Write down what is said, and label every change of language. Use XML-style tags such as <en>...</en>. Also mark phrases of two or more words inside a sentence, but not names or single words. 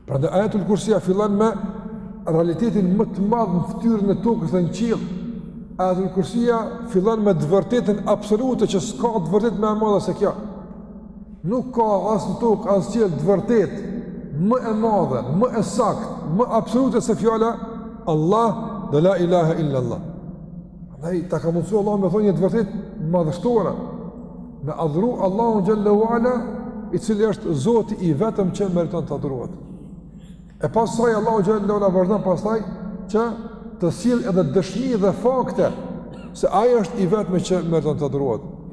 <sq>Prandaj Ajetul Kursia fillon me realitetin më të madh në fytyrën e tokës dhe në qiell. Ajetul Kursia fillon me të vërtetën absolute që s'ka të vërtetë më e madhe se kjo. Nuk ka as në tokë as në qiell të vërtetë më e madhe, më e saktë, më absolute se fjala Allah dhe</sq> <ar>لا إله إلا الله.</ar> <sq>Andaj ta ka mundsuar Allah me thonë një të vërtetë madhështore, me adhuru Allahun</sq> <ar>جل وعلا,</ar> <sq>i cili është Zoti i vetëm që meriton të adhurohet. E pastaj Allahu</sq> <ar>جل وعلا</ar> <sq>vazhdon pastaj që të sjell edhe dëshmi dhe fakte se ai është i vetmi që meriton të adhurohet.</sq>